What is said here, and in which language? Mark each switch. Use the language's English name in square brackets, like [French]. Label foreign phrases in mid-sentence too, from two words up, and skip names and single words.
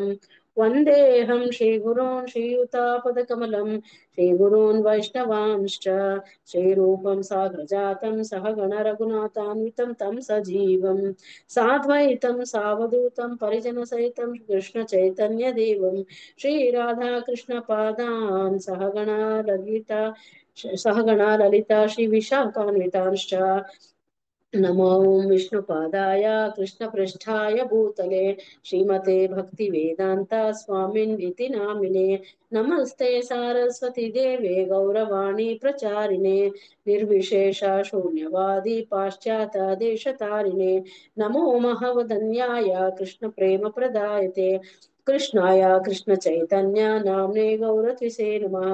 [Sanskrit] వందేహం శ్రీగురూన్ శ్రీయుతాపదకమలం శ్రీగురూన్ వైష్ణవాంశ్చ శ్రీరూపం సాగ్రజాతం సహగణ రఘునాథాన్వితం తం సజీవం సాద్వైతం సావధూతం పరిజన సహితం కృష్ణ చైతన్య దేవం శ్రీ రాధా కృష్ణ పాదాన్ సహగణ లలిత सहगणा ललिता श्री विशाखान्वितांश्च नमो विष्णुपादाय कृष्णपृष्ठाय भूतले श्रीमते भक्तिवेदान्ता स्वामिन्निति नामिने नमस्ते सारस्वती देवे गौरवाणी प्रचारिणे निर्विशेष शून्यवादी पाश्चात्य देशतारिणे नमो महवदन्याय कृष्ण प्रेम प्रदायते कृष्णाय कृष्ण चैतन्य नाम्ने गौरत्विषे नमः।